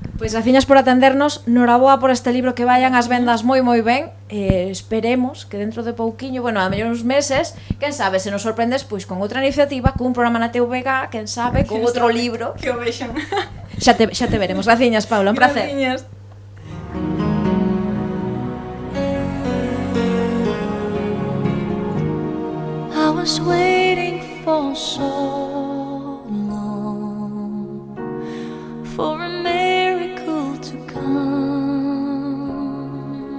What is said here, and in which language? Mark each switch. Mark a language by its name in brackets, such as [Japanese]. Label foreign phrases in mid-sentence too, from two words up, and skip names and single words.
[Galician] Pois graciñas por atendernos, noraboa por este libro, que vayan as vendas moi ben. Esperemos que dentro de pouquiño, bueno, a mellor uns meses, quen sabe, se nos sorprendes pois con outra iniciativa, cun programa na TVG, quen sabe, con outro libro. Que o vexan. Xa te veremos. Graciñas, Paula, un placer. Graciñas. [English] I was waiting for so long for a miracle to come.